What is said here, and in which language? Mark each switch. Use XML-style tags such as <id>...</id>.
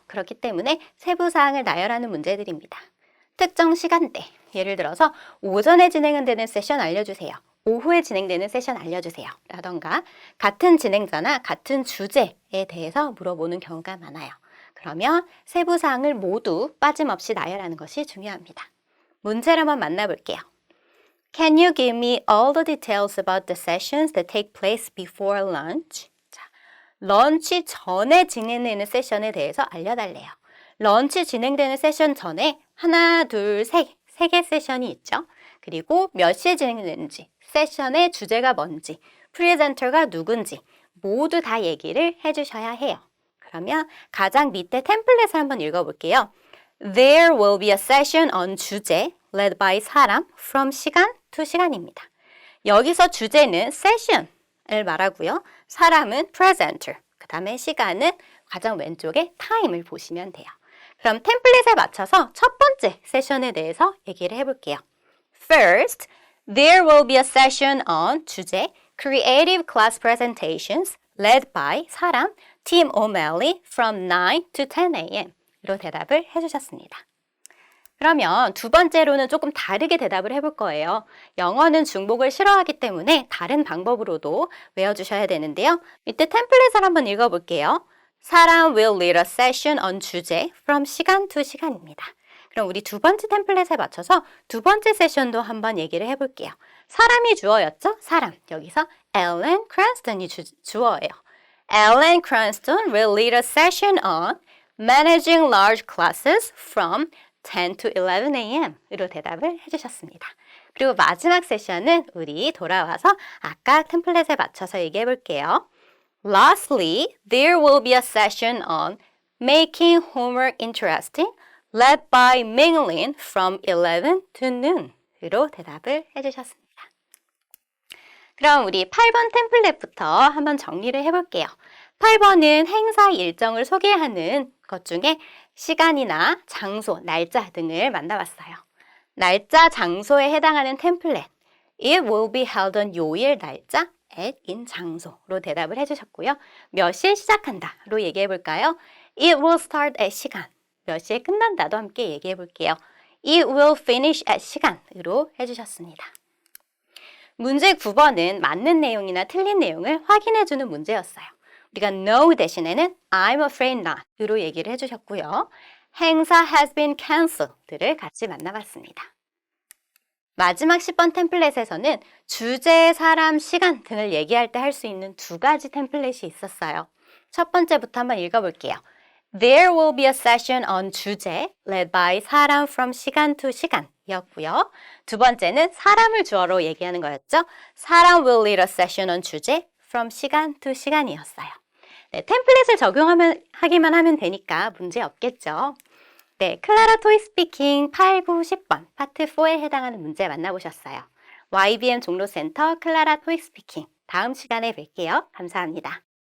<ko>그렇기 때문에 세부사항을 나열하는 문제들입니다. 특정 시간대, 예를 들어서 오전에 진행되는 세션 알려주세요. 오후에 진행되는 세션 알려주세요. 라던가 같은 진행자나 같은 주제에 대해서 물어보는 경우가 많아요. 그러면 세부사항을 모두 빠짐없이 나열하는 것이 중요합니다. 문제를 한번 만나볼게요.</ko> <en>Can you give me all the details about the sessions that take place before lunch?</en> <ko>자, 런치 전에 진행되는 세션에 대해서 알려달래요. 런치 진행되는 세션 전에 하나, 둘, 세 개 세션이 있죠. 그리고 몇 시에 진행되는지, 세션의 주제가 뭔지, 프레젠터가 누군지 모두 다 얘기를 해주셔야 해요. 그러면 가장 밑에 템플릿을 한번 읽어볼게요.</ko> <en>There will be a session on 주제, led by 사람, from 시간 to 시간입니다.</en> <ko>여기서 주제는 session을 말하고요. 사람은 presenter, 그 다음에 시간은 가장 왼쪽에 time을 보시면 돼요. 그럼 템플릿에 맞춰서 첫 번째 세션에 대해서 얘기를 해볼게요.</ko> <en>First, there will be a session on 주제, creative class presentations, led by 사람, Tim O'Malley from 9 to 10 a.m.</en> <ko>로 대답을 해주셨습니다. 그러면 두 번째로는 조금 다르게 대답을 해볼 거예요. 영어는 중복을 싫어하기 때문에 다른 방법으로도 외워주셔야 되는데요. 밑에 템플릿을 한번 읽어볼게요.</ko> <en>사람 will lead a session on 주제 from 시간 to 시간입니다.</en> <ko>그럼 우리 두 번째 템플릿에 맞춰서 두 번째 세션도 한번 얘기를 해볼게요. 사람이 주어였죠? 사람. 여기서 Ellen Cranston이 주어예요.</ko> <en>Ellen Cranston will lead a session on managing large classes from 10 to 11 a.m.</en> <ko>으로 대답을 해주셨습니다. 그리고 마지막 세션은 우리 돌아와서 아까 템플릿에 맞춰서 얘기해 볼게요.</ko> <en>Lastly, there will be a session on making homework interesting led by Minglin from 11 to noon</en> <ko>으로 대답을 해주셨습니다. 그럼 우리 8번 템플릿부터 한번 정리를 해볼게요. 8번은 행사 일정을 소개하는 것 중에 시간이나 장소, 날짜 등을 만나봤어요. 날짜, 장소에 해당하는 템플릿</ko> <en>It will be held on</en> <ko>요일 날짜 at in 장소로 대답을 해주셨고요. 몇 시에 시작한다로 얘기해 볼까요?</ko> <en>It will start at</en> <ko>시간, 몇 시에 끝난다도 함께 얘기해 볼게요.</ko> <en>It will finish at</en> <ko>시간으로 해주셨습니다. 문제 9번은 맞는 내용이나 틀린 내용을 확인해주는 문제였어요. 우리가 no 대신에는</ko> <en>I'm afraid not</en> <ko>으로 얘기를 해주셨고요. 행사</ko> <en>has been canceled</en> <ko>를 같이 만나봤습니다. 마지막 10번 템플릿에서는 주제, 사람, 시간 등을 얘기할 때 할 수 있는 두 가지 템플릿이 있었어요. 첫 번째부터 한번 읽어볼게요.</ko> <en>There will be a session on 주제 led by 사람 from 시간 to 시간 이었고요.</en> <ko>두 번째는 사람을 주어로 얘기하는 거였죠.</ko> <en>사람 will lead a session on 주제 from 시간 to 시간이었어요.</en> <ko>네, 템플릿을 적용하기만 하면 되니까 문제 없겠죠. 네, 클라라 토이 스피킹 8, 9, 10번 파트 4에 해당하는 문제 만나보셨어요. YBM 종로센터 클라라 토이 스피킹 다음 시간에 뵐게요. 감사합니다.</ko>